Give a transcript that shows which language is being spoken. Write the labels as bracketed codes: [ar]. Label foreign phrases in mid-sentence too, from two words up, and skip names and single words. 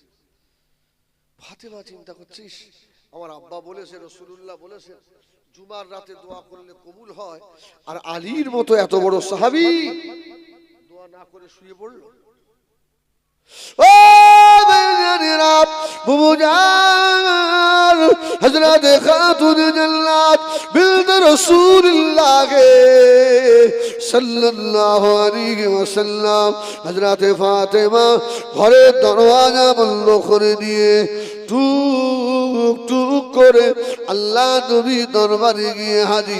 [bn] ফাতেমা চিন্তা করছিস, আমার আব্বা বলেছে, রাসূলুল্লাহ বলেছে জুমার রাতে দোয়া করলে কবুল হয়, আর আলীর মতো এত বড় সাহাবী দোয়া না করে শুয়ে পড়ল। ও ভাইজানেরা, বুবুজান হজরত খাতুন জান্নাত বিল্দ রাসূলুল্লাহ [ar] صلى الله عليه وسلم [bn] হজরত ফাতিমা ঘরের দরওয়াজা বন্ধ করে দিয়ে টুক টুক করে আল্লাহ নবী দরবারে গিয়ে হাজির।